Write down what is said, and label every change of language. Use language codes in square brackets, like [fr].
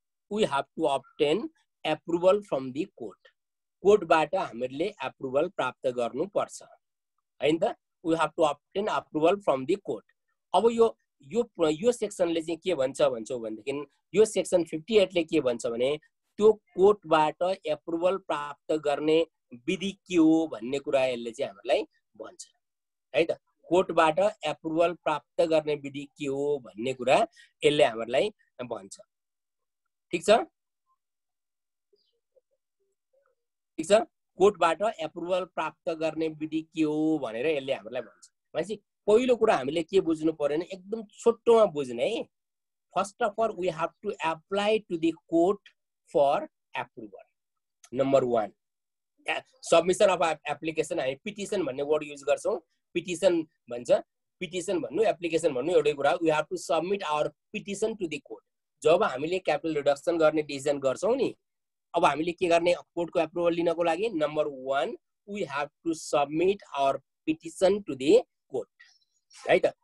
[en] we have to obtain approval from the court. [ne] कोर्टबाट हामीले approval प्राप्त गर्नुपर्छ हैन त. [en] we have to obtain approval from the court. [ne] अब यो सेक्सनले चाहिँ के भन्छौ भनेदेखि यो सेक्सन 58 ले के भन्छ भने त्यो कोर्टबाट एप्रुभल प्राप्त गर्ने विधि के हो भन्ने कुरा यसले चाहिँ हामीलाई भन्छ है त. कोर्टबाट एप्रुभल प्राप्त गर्ने विधि के हो भन्ने कुरा यसले हामीलाई भन्छ. ठीक छ. कोर्टबाट एप्रुभल प्राप्त गर्ने विधि के हो भनेर यसले हामीलाई भन्छ. भनेपछि पहिलो कुरा हामीले के बुझ्नु पर्यो भने एकदम छोटोमा बुझ्ने है. [en] First of all we have to apply to the court for approval. Number 1 submission of application. [ne] हामी पिटिसन भन्ने वर्ड युज गर्छौं. पिटिसन भन्छ, पिटिसन भन्नु एप्लिकेसन भन्नु एउटै कुरा. [en] We have to submit our petition to the court. [ne] जब हामीले capital reduction गर्ने डिसिजन गर्छौं नि, अब हामीले के गर्ने कोर्टको एप्रुभल लिनको लागि number 1 [en] we have to submit our petition to the court [ne] है त.